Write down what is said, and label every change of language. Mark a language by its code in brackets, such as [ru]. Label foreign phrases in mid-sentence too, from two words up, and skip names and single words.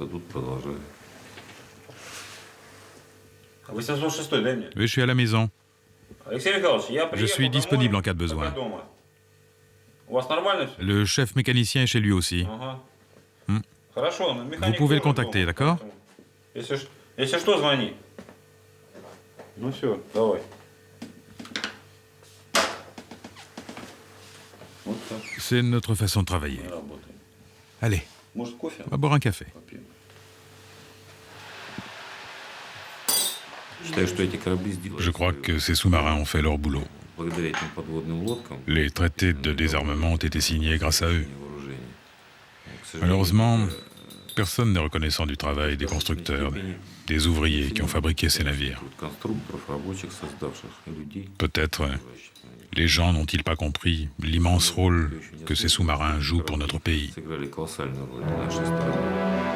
[fr] Oui, je suis à la maison. Je suis disponible en cas de besoin. Le chef mécanicien est chez lui aussi. Vous pouvez le contacter, d'accord? [ru] Ну все, давай. Вот так. [fr] C'est notre façon de travailler. [ru] Работаем. [fr] Allez, [ru] Может, кофе? [fr] on va boire un café. [ru] Попьем. Считаю, что эти корабли сделали. [fr] Je crois que ces sous-marins ont fait leur boulot. [ru] Благодаря этим подводным лодкам. [fr] Les traités de désarmement ont été signés grâce à eux. [ru] Вооружений. К сожалению, [fr] Malheureusement, personne n'est reconnaissant du travail des constructeurs, des ouvriers qui ont fabriqué ces navires. [ru] конструкторов, рабочих, создавших и людей. [fr] Peut-être les gens n'ont-ils pas compris l'immense rôle que ces sous-marins jouent pour notre pays. [ru] Сыграли колоссальную роль для нашей страны.